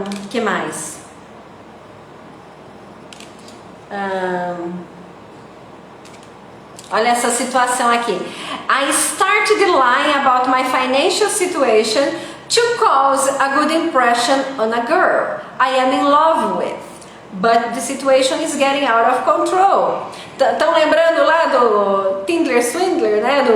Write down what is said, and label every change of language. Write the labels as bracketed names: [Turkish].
[Portuguese] Que mais? Olha essa situação aqui. [English] I started lying about my financial situation to cause a good impression on a girl I am in love with. But the situation is getting out of control. [Portuguese] Estão lembrando lá do Tinder Swindler, né?